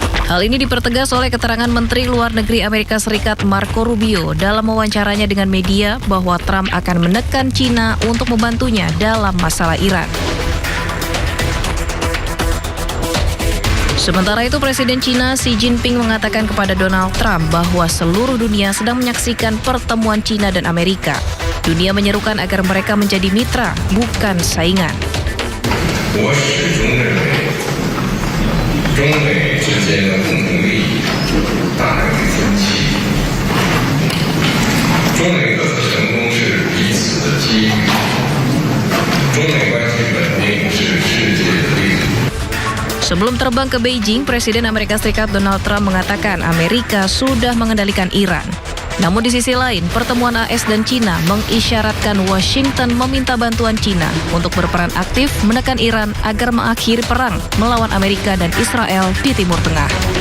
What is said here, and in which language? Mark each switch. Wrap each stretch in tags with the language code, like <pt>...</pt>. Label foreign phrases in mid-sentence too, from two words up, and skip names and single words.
<id>Hal ini dipertegas oleh keterangan Menteri Luar Negeri Amerika Serikat Marco Rubio dalam wawancaranya dengan media bahwa Trump akan menekan China untuk membantunya dalam masalah Iran. Sementara itu, Presiden China Xi Jinping mengatakan kepada Donald Trump bahwa seluruh dunia sedang menyaksikan pertemuan China dan Amerika. Dunia menyerukan agar mereka menjadi mitra, bukan saingan.</id> <zh>我始终认为，中美之间的共同利益大于分歧，中美的成功是彼此的机遇，中美关系稳定是世界的利益。</zh> <id>Sebelum terbang ke Beijing, Presiden Amerika Serikat Donald Trump mengatakan Amerika sudah mengendalikan Iran. Namun di sisi lain, pertemuan AS dan China mengisyaratkan Washington meminta bantuan China untuk berperan aktif menekan Iran agar mengakhiri perang melawan Amerika dan Israel di Timur Tengah.</id>